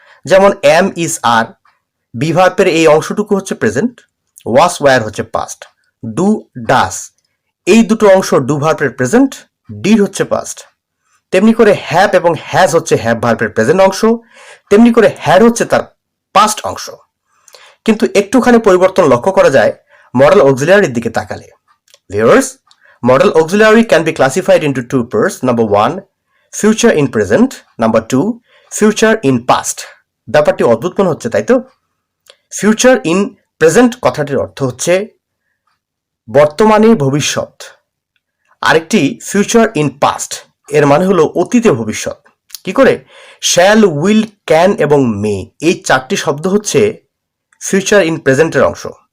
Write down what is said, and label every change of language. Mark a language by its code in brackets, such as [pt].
[bn] যেমন M, is, আর, B ভার্বের এই অংশটুকু হচ্ছে প্রেজেন্ট, ওয়াস, ওয়্যার হচ্ছে পাস্ট, ডু, ডাস এই দুটো অংশ ডু ভার্বের প্রেজেন্ট, ডিড হচ্ছে পাস্ট। তেমনি করে হ্যাভ এবং হ্যাজ হচ্ছে হ্যাভ ভার্বের প্রেজেন্ট অংশ, তেমনি করে হ্যাড হচ্ছে তার পাস্ট অংশ। কিন্তু একটুখানি পরিবর্তন লক্ষ্য করা যায় মডেল অক্সিলিয়ারির দিকে তাকালে। [en] Viewers, model auxiliary can be classified into two parts. Number one, future in present. Number two, future in past. [bn] ব্যাপারটি অদ্ভুত মনে হচ্ছে, তাই তো? ফিউচার ইন প্রেজেন্ট কথাটির অর্থ হচ্ছে বর্তমানে ভবিষ্যৎ, আরেকটি ফিউচার ইন পাস্ট এর মানে হলো অতীতে ভবিষ্যৎ। কি করে? শ্যাল, উইল, ক্যান এবং মে এই চারটি শব্দ হচ্ছে ফিউচার ইন প্রেজেন্টের অংশ।